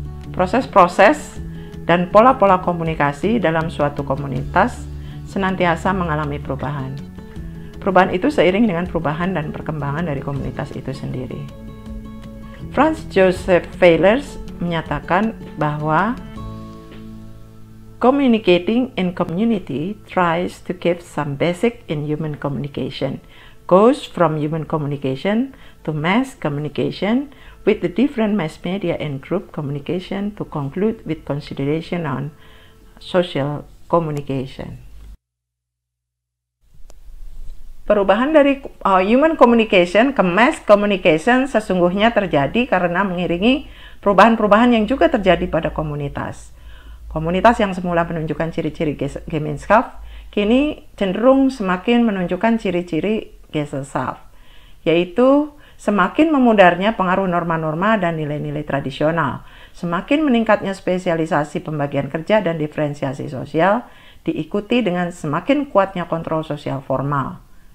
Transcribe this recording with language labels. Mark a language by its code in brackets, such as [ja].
[id] Proses-proses dan pola-pola komunikasi dalam suatu komunitas senantiasa mengalami perubahan. Perubahan itu seiring dengan perubahan dan perkembangan dari komunitas itu sendiri. [en] Franz Joseph Weyers [id] menyatakan bahwa [en] communicating in community tries to keep some basic in human communication, goes from human communication to mass communication with the different mass media and group communication to conclude with consideration on social communication. [id] Perubahan dari human communication ke mass communication sesungguhnya terjadi karena mengiringi perubahan-perubahan yang juga terjadi pada komunitas. Komunitas yang semula menunjukkan ciri-ciri Gemeinschaft, kini cenderung semakin menunjukkan ciri-ciri Gesellschaft, yaitu semakin memudarnya pengaruh norma-norma dan nilai-nilai tradisional, semakin meningkatnya spesialisasi pembagian kerja dan diferensiasi sosial, diikuti dengan semakin kuatnya kontrol sosial formal.